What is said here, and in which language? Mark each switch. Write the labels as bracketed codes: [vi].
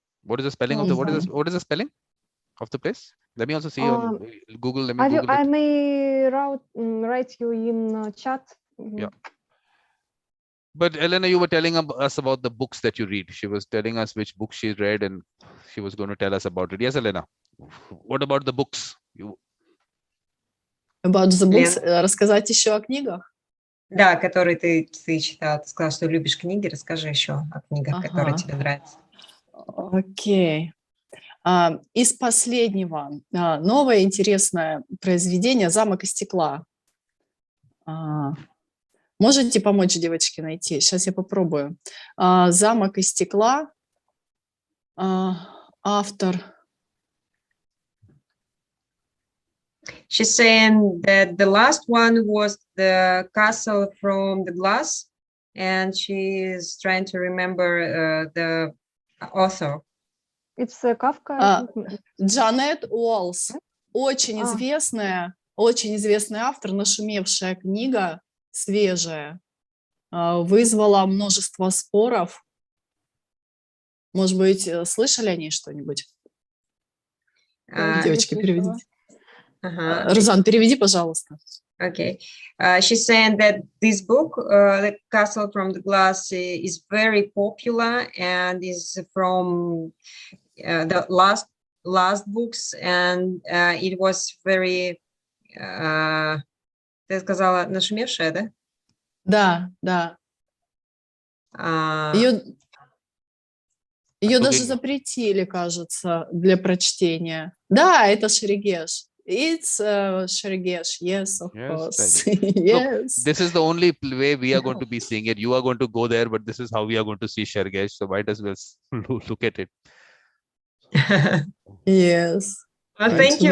[en] What is the spelling of the what is the spelling of the place? Let me also see on Google. Let me Google I it. may write you in chat. Yeah. But Elena, you were telling us about the books that you read. She was telling us which books she read, and she was going to tell us about it. Yes, Elena. What about the books? About the books? [ru] Рассказать еще о книгах? Да, которые ты читала. Ты сказала, что любишь книги. Расскажи еще о книгах, которые тебе нравятся. Окей. Из последнего новое интересное произведение «Замок из стекла». Можете помочь девочке найти? Сейчас я попробую. «Замок из стекла». Автор. [en] She's saying that the last one was the Castle from the Glass, and she is trying to remember the author. It's Kafka. [ru] Джанет Уоллс. Очень известный автор, нашумевшая книга, свежая, вызвала множество споров. Может быть, слышали о ней что-нибудь? Девочки, переведите. Розан, переведи, пожалуйста. [en] Okay. She's saying that this book, The Castle from the Glass, is very popular and is from the last books, and it was very, [ru] ты сказала, нашумевшая, да? Да. Ее даже запретили, кажется, для прочтения. Да, это Шерегеш. [en] It's Shergesh, yes, of course. Yes. Look, this is the only way we are going to be seeing it. You are going to go there, but this is how we are going to see Shergesh. So might as well look at it. Yes. Well, thank you,